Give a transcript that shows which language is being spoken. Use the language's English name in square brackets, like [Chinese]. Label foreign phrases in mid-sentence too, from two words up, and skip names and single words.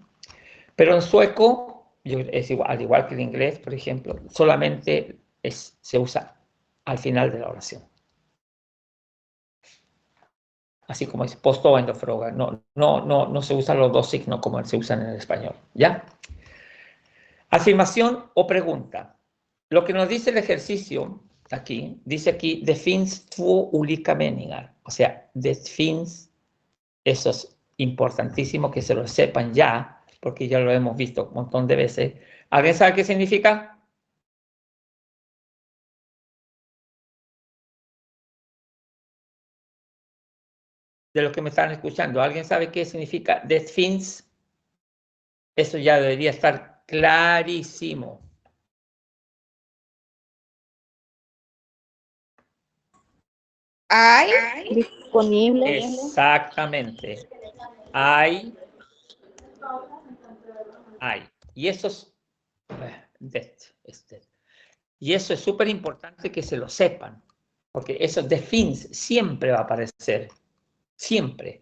[Spanish] Pero en sueco es igual, al igual que en inglés, por ejemplo, solamente se usa al final de la oración. Así como es påstående o fråga. No se usan los dos signos como se usan en el español, ¿ya? Afirmación o pregunta. Lo que nos dice el ejercicio aquí, dice aquí, [Swedish] det finns två olika meningar. [Spanish] O sea, [Swedish] det finns, [Spanish] eso es importantísimo que se lo sepan ya, porque ya lo hemos visto un montón de veces. ¿Alguien sabe qué significa? De los que me están escuchando, ¿alguien sabe qué significa [Swedish] det finns? [Spanish] Eso ya debería estar clarísimo. Hay disponible. Exactamente. Hay. Y eso es y eso es súper importante que se lo sepan, porque eso [Swedish] de fins [Spanish] siempre va a aparecer, siempre.